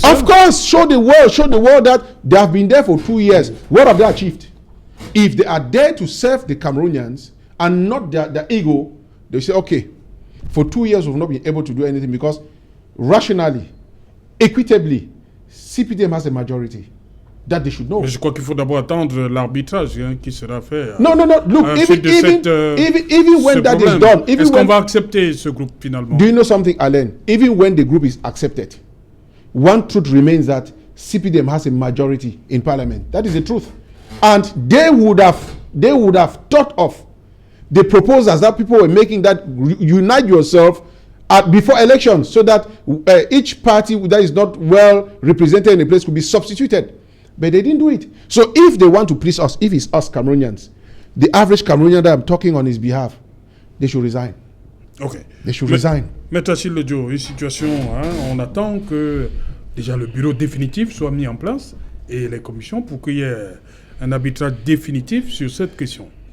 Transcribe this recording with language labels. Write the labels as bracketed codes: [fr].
[en] Of course, show the world that they have been there for 2 years. What have they achieved? If they are there to serve the Cameroonians and not their ego, they say, okay, for 2 years we've not been able to do anything, because rationally, equitably, CPDM has a majority. That they should know. [fr] Mais je crois qu'il faut d'abord attendre l'arbitrage qui sera fait. [en] No. Look, even when that is done, [fr] est-ce qu'on va accepter ce groupe finalement? [en] Do you know something, Alain? Even when the group is accepted, one truth remains that CPDM has a majority in parliament. That is the truth. And they would have thought of the proposals that people were making, that unite yourself before elections, so that each party that is not well represented in a place could be substituted. But they didn't do it. So if they want to please us, if it's us Cameroonians, the average Cameroonian that I'm talking on his behalf, they should resign. Okay. They should resign. [fr] Maître Achille Ledjo, une situation, on attend que déjà le bureau définitif soit mis en place et les commissions pour qu'il y ait un arbitrage définitif sur cette question.